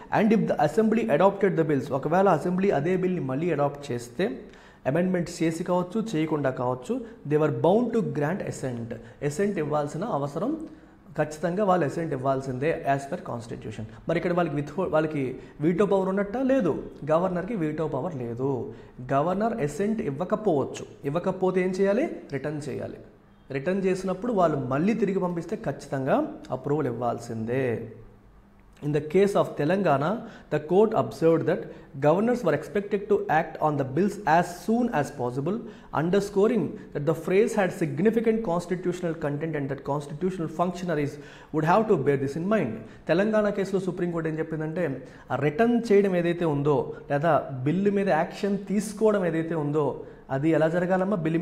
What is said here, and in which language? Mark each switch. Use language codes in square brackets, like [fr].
[en] and if the assembly adopted the bills, [te] ఒకవేళ assembly అదే బిల్ని మళ్ళీ అడాప్ట్ చేస్తే, అమెండ్మెంట్స్ చేసి కావచ్చు చేయకుండా కావచ్చు, [en] they were bound to grant assent [te] ఇవ్వాల్సిన అవసరం ఖచ్చితంగా వాళ్ళు అసెంట్ ఇవ్వాల్సిందే [en] As per constitution. [te] మరి ఇక్కడ వాళ్ళకి వీటో పవర్ ఉన్నట్టా? లేదు. గవర్నర్కి వీటో పవర్ లేదు. గవర్నర్ అసెంట్ ఇవ్వకపోతే ఏం చేయాలి? రిటర్న్ చేయాలి. రిటర్న్ చేసినప్పుడు వాళ్ళు మళ్ళీ తిరిగి పంపిస్తే ఖచ్చితంగా అప్రూవల్ ఇవ్వాల్సిందే. [en] In the case of Telangana, the court observed that governors were expected to act on the bills as soon as possible, underscoring that the phrase had significant constitutional content and that constitutional functionaries would have to bear this in mind. [te] Telangana కేసులో supreme court ఏం చెప్పిందంటే, ఆ return చేయడం ఏదైతే ఉందో లేదా bill మీద action తీసుకోవడం ఏదైతే ఉందో అది ఎలా జరగాలమ్మా?